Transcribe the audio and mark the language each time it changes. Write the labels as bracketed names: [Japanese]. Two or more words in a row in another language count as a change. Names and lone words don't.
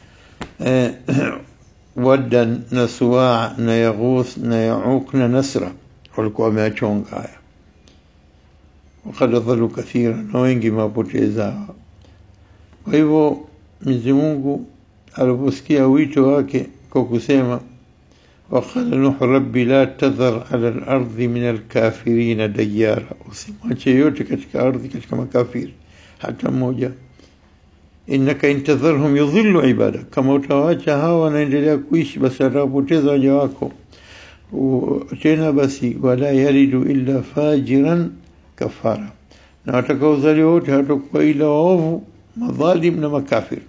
[Swahili] Wadda na Suwa na Yaghuth na Yauq na Nasra walikuwa wameachonga haya. [Arabic] وقد أضلوا كثيرا, [Swahili] na wengi mapoteza. Kwa hivyo Mwenyezi Mungu aliposikia wito wake kwa kusema [Arabic] وقال نوح ربي لا تذر على الأرض من الكافرين ديارا, [Swahili] usimwache yote katika ardhi katika makafiri hata mmoja. [Arabic] إنك إن تذرهم يضلوا عبادك, [Swahili] kama utawacha hawa wanaendelea kuishi basi watapoteza waja wako. Tena basi [Arabic] ولا يلدوا إلا فاجرا كفارا, [Swahili] na watakaozaliwa wote hatakuwa ila waovu madhalim na makafiri.